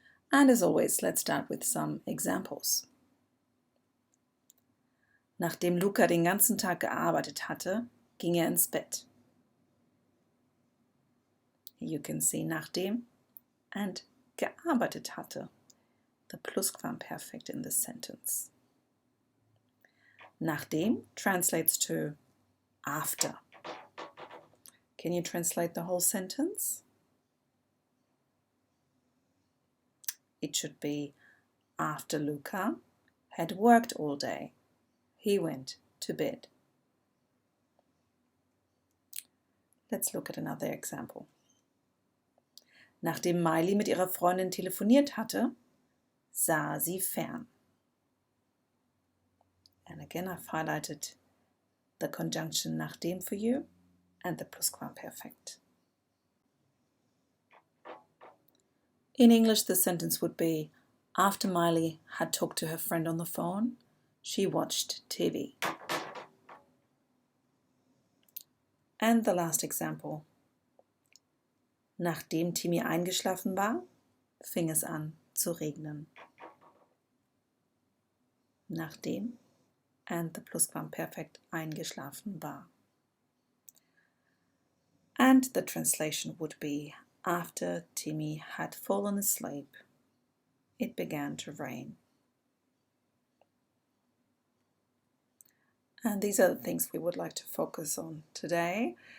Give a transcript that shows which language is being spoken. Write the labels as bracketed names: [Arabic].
[English] And as always, let's start with some examples. [German] Nachdem Luca den ganzen Tag gearbeitet hatte, ging er ins Bett. [English] You can see nachdem and gearbeitet hatte, the Plusquamperfekt in this sentence. Nachdem translates to after. Can you translate the whole sentence? It should be after Luca had worked all day, he went to bed. Let's look at another example. [German] Nachdem Miley mit ihrer Freundin telefoniert hatte, sah sie fern. [English] And again, I've highlighted the conjunction nachdem for you and the Plusquamperfekt. In English, the sentence would be, after Miley had talked to her friend on the phone, she watched TV. And the last example. [German] Nachdem Timmy eingeschlafen war, fing es an zu regnen. Nachdem and the Plusquamperfekt eingeschlafen war. [English] And the translation would be, after Timmy had fallen asleep, it began to rain. And these are the things we would like to focus on today.